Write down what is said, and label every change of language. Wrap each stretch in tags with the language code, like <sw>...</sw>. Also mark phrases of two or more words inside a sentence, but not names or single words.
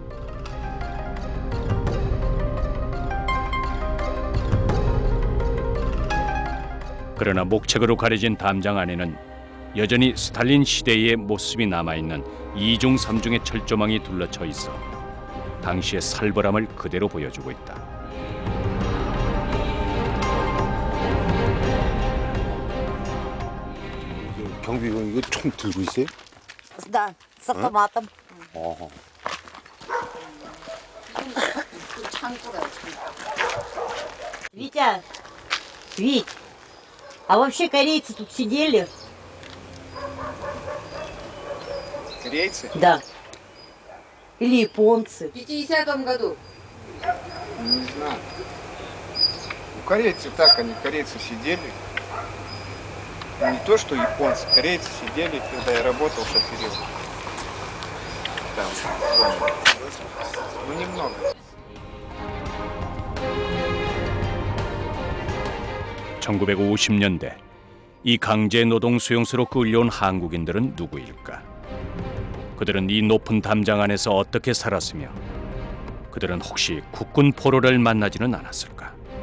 <ko>그러나 목책으로 가려진 담장 안에는 여전히 스탈린 시대의 모습이 남아있는 2중 3중의 철조망이 둘러쳐 있어 당시의 살벌함을 그대로 보여주고 있다. 경비병 이거 총 들고 있어요?</ko> <ru>Да, с автоматом. 어허. Витя, Вить, а вообще корейцы тут сидели? Корейцы? Да. Или японцы? В 50-м году. Не знаю. Корейцы так, они корейцы сидели. Не то, что японцы, корейцы сидели, когда я работал шофером. Там, в зоне. Ну, немного.</ru> <ko>(1950년대) 이 강제 노동 수용소로 끌려온 한국인들은 누구일까? 그들은 이 높은 담장 안에서 어떻게 살았으며 그들은 혹시 국군 포로를 만나지는 않았을까?</ko>